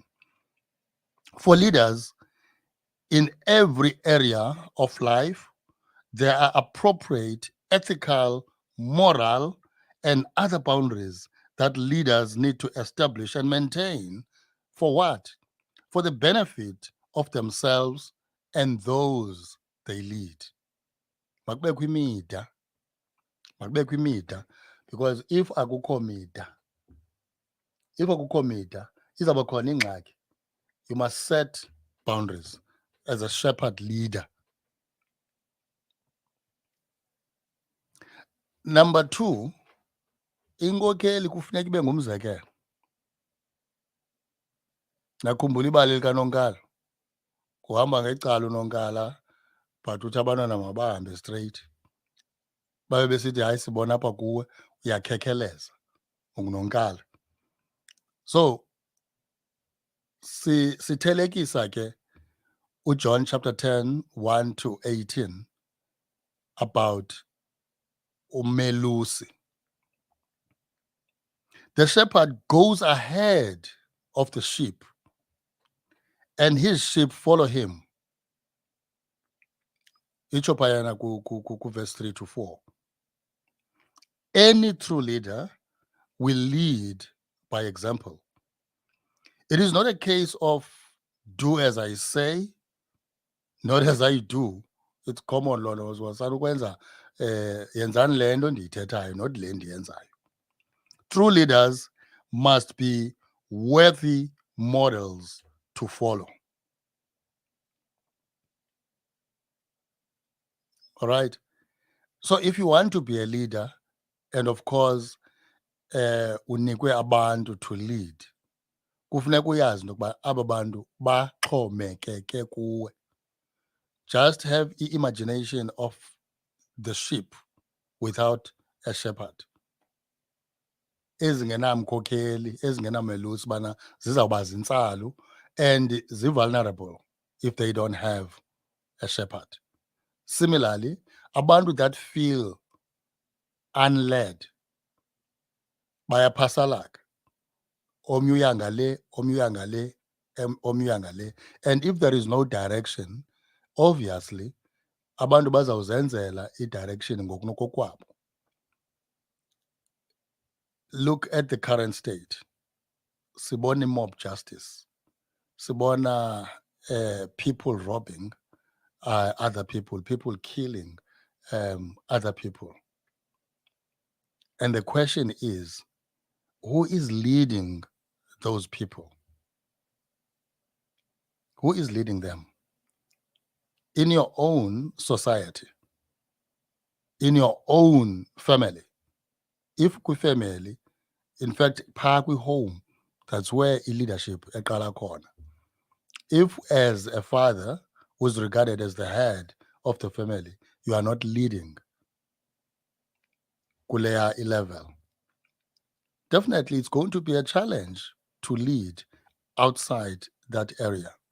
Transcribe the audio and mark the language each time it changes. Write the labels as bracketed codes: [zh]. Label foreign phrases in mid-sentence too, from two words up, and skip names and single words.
[en] For leaders, in every area of life, there are appropriate ethical, moral, and other boundaries that leaders need to establish and maintain. For what? For the benefit of themselves and those they lead. [xh] Makubekho imida, [en] because if [xh] akukho mida, izawuba khona ingxaki. [en] You must set boundaries as a shepherd leader. Number 2, [xh] inkokheli kufuneka ibe ngumzekelo. Nakhumbula ibali likaNonkala. Kuhamba ngecala uNonkala, but uthi abantwana mabahambe straight. Babe besithi hayi sibona apha kuwe uyakhekheleza unguNonkala. So sithelekisa ke uJohn [en] chapter 10, 1 to 18 about [xh] umelusi. [en] The shepherd goes ahead of the sheep, and his sheep follow him. [xh] Itsho phayana ku verse 3 to 4. [en] Any true leader will lead by example. It is not a case of do as I say, not as I do. It's common law [xh] ukwenza yenzani le nto ndiyithethayo, not le ndiyenzayo. [en] True leaders must be worthy models to follow. All right. So if you want to be a leader, and of course, [xh] unikwe abantu [en] to lead, [xh] kufuneka uyazi ukuba aba bantu baxhomekeke kuwe. [en] Just have the imagination of the sheep without a shepherd. [xh] Ezingenamkhokheli, ezingenamelusi bana zizawuba zintsalu, [en] and vulnerable if they don't have a shepherd. Similarly, abantu that feel unled bayaphasalaka. [xh] Omnye uya ngale, omnye uya ngale, omnye uya ngale. [en] And if there is no direction, obviously [xh] abantu bazawuzenzela i-direction ngokunokokwabo. [en] Look at the current state. [xh] Sibona mob justice. [en] Sibona people robbing other people killing other people. And the question is, who is leading those people? Who is leading them? In your own society, in your own family. If family, in fact, phaa home, that's where leadership [xh] eqala khona. [en] If as a father who's regarded as the head of the family, you are not leading kuleya level, definitely it's going to be a challenge to lead outside that area.